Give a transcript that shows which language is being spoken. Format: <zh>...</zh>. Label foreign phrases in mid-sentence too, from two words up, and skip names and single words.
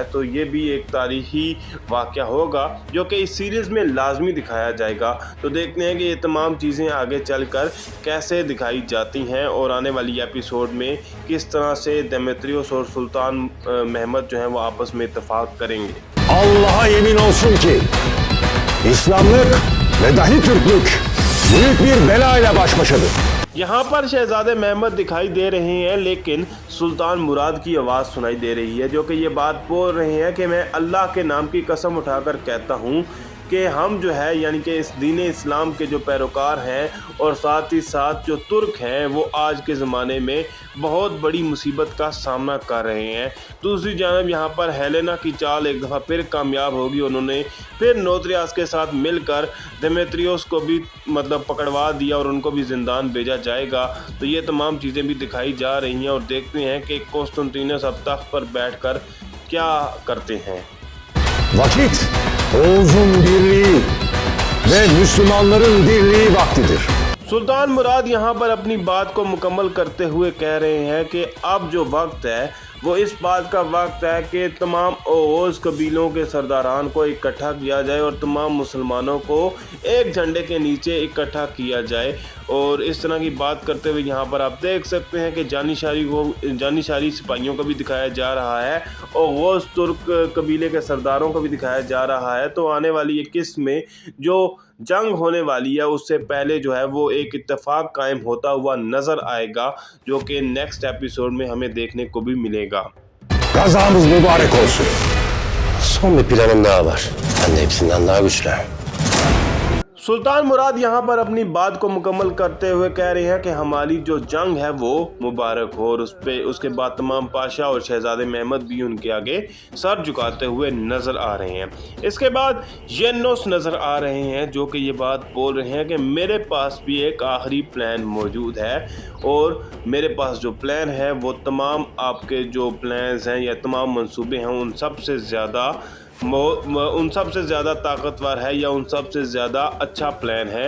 <ur>تو یہ بھی ایک تاریخی واقعہ ہوگا جو کہ اس سیریز میں لازمی دکھایا جائے گا. تو دیکھتے ہیں کہ یہ تمام چیزیں آگے چل کر کیسے دکھائی جاتی ہیں اور آنے والی ایپیسوڈ میں کس طرح سے دیمیتریوس اور سلطان محمد جو ہیں وہ آپس میں اتفاق کریں گے.</ur> <tr>Allah'a yemin olsun ki İslamlık ve dahi Türklük büyük bir bela ile baş başadır.</tr> <ur>یہاں پر شہزادے محمد دکھائی دے رہے ہیں، لیکن سلطان مراد کی آواز سنائی دے رہی ہے، جو کہ یہ بات بول رہے ہیں کہ میں اللہ کے نام کی قسم اٹھا کر کہتا ہوں کہ ہم جو ہے یعنی کہ اس دین اسلام کے جو پیروکار ہیں اور ساتھ ہی ساتھ جو ترک ہیں وہ آج کے زمانے میں بہت بڑی مصیبت کا سامنا کر رہے ہیں. دوسری جانب یہاں پر ہیلینا کی چال ایک دفعہ پھر کامیاب ہوگی. انہوں نے پھر نوتریاس کے ساتھ مل کر دیمیتریوس کو بھی مطلب پکڑوا دیا اور ان کو بھی زندان بھیجا جائے گا. تو یہ تمام چیزیں بھی دکھائی جا رہی ہیں اور دیکھتے ہیں کہ کونسٹنٹینس اب تخت پر بیٹھ کر کیا کرتے ہیں.</ur> <tr>Vakit Oğuz'un birliği ve Müslümanların birliği vaktidir.</tr> <ur>سلطان مراد یہاں پر اپنی بات کو مکمل کرتے ہوئے کہہ رہے ہیں کہ اب جو وقت ہے وہ اس بات کا وقت ہے کہ تمام اوز قبیلوں کے سرداران کو اکٹھا کیا جائے اور تمام مسلمانوں کو ایک جھنڈے کے نیچے اکٹھا کیا جائے. اور اس طرح کی بات کرتے ہوئے یہاں پر آپ دیکھ سکتے ہیں کہ جانثاری سپاہیوں کو بھی دکھایا جا رہا ہے اور اوز ترک قبیلے کے سرداروں کو بھی دکھایا جا رہا ہے. تو آنے والی یہ قسط میں جو جنگ ہونے والی ہے اس سے پہلے جو ہے وہ ایک اتفاق قائم ہوتا ہوا نظر آئے گا، جو کہ</ur> <en>next episode</en> <ur>میں ہمیں دیکھنے کو بھی ملے گا.</ur> <tr>Gazamız mübarek olsun. Son bir planım daha var. Ben de hepsinden daha güçlü.</tr> <ur>سلطان مراد یہاں پر اپنی بات کو مکمل کرتے ہوئے کہہ رہے ہیں کہ ہماری جو جنگ ہے وہ مبارک ہو اور اس کے بعد تمام پاشا اور شہزادے محمد بھی ان کے آگے سر جھکاتے ہوئے نظر آ رہے ہیں. اس کے بعد ینوس نظر آ رہے ہیں، جو کہ یہ بات بول رہے ہیں کہ میرے پاس بھی ایک آخری پلان موجود ہے اور میرے پاس جو پلان ہے وہ تمام آپ کے جو پلانز ہیں یا تمام منصوبے ہیں ان سب سے زیادہ طاقتور ہے یا ان سب سے زیادہ اچھا پلان ہے.</ur>